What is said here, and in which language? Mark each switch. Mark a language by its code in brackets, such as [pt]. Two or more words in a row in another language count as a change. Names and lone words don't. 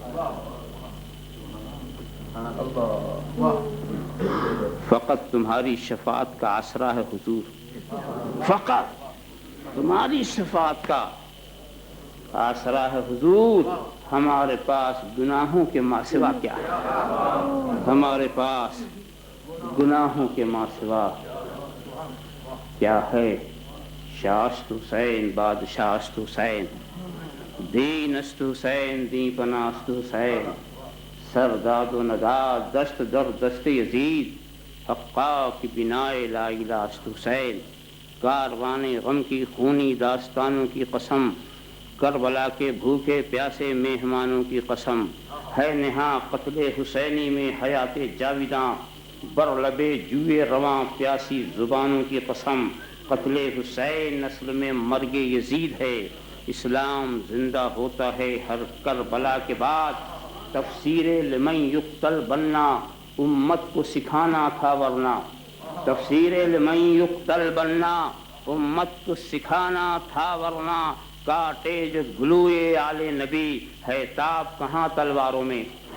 [ur] فقط تمہاری شفاعت کا آسرا ہے حضور، فقط تمہاری شفاعت کا آسرا ہے حضور، ہمارے پاس گناہوں کے ماں سوا کیا ہے؟ ہمارے پاس گناہوں کے ماں سوا کیا ہے؟ [fa] شاست حسین بادشاہست حسین، دین است حسین دین پناست حسین، سرداد و نداد دست در دست یزید، حقا کی بنائے [ar] لا الہ [fa] است حسین، [ur] کاروان غم کی خونی داستانوں کی قسم، کربلا کے بھوکے پیاسے مہمانوں کی قسم، ہے نہاں قتل حسینی میں حیات جاویداں، بر لبے جوئے رواں پیاسی زبانوں کی قسم، قتل حسین نسل میں مرگ یزید ہے، اسلام زندہ ہوتا ہے ہر کربلا کے بعد، تفسیر [ar] لمن یقتل [ur] بننا امت کو سکھانا تھا ورنہ، تفسیر [ar] لمن یقتل [ur] بننا امت کو سکھانا تھا ورنہ، کاٹے جو گلوئے آل نبی ہے تاب کہاں تلواروں میں،